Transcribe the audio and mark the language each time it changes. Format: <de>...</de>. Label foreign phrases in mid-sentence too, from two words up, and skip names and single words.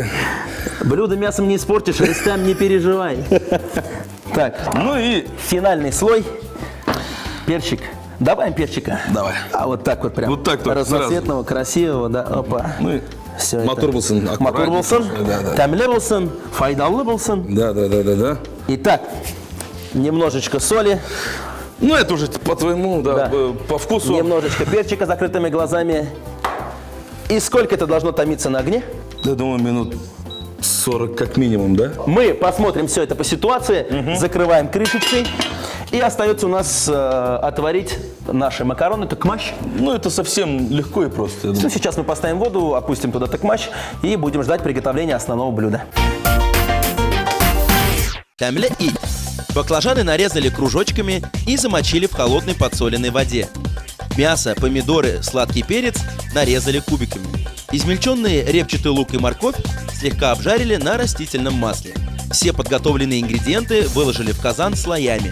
<ru>Блюдо мясом не испортишь, Рустам, не переживай. Так, Ну и финальный слой. Перчик. Добавим перчика. Давай. А вот так вот прям. Вот так вот, разноцветного, красивого, да. Опа. Ну и Все</ru> <tt>мотор болсын, Мотор</tt> <ru>аккуратнее.</ru> <tt>болсын,</tt> <ru>Да.</ru> <tt>тәмле болсын, файдалы болсын.</tt> <ru>Да. Итак, немножечко соли, Ну это уже по твоему, Да. по вкусу. немножечко перчика с закрытыми глазами. И сколько это должно томиться на огне? Я думаю, минут 40 как минимум, да? Мы посмотрим все это по ситуации, закрываем крышечкой И остается у нас отварить наши макароны, токмач. Ну, это совсем легко и просто, я думаю. Ну, сейчас мы поставим воду, опустим туда токмач и будем ждать приготовления основного блюда.</ru> <tt>Тәмле ит.</tt> <ru>Баклажаны нарезали кружочками и замочили в холодной подсоленной воде. Мясо, помидоры, сладкий перец нарезали кубиками. Измельченные репчатый лук и морковь слегка обжарили на растительном масле. Все подготовленные ингредиенты выложили в казан слоями.</ru>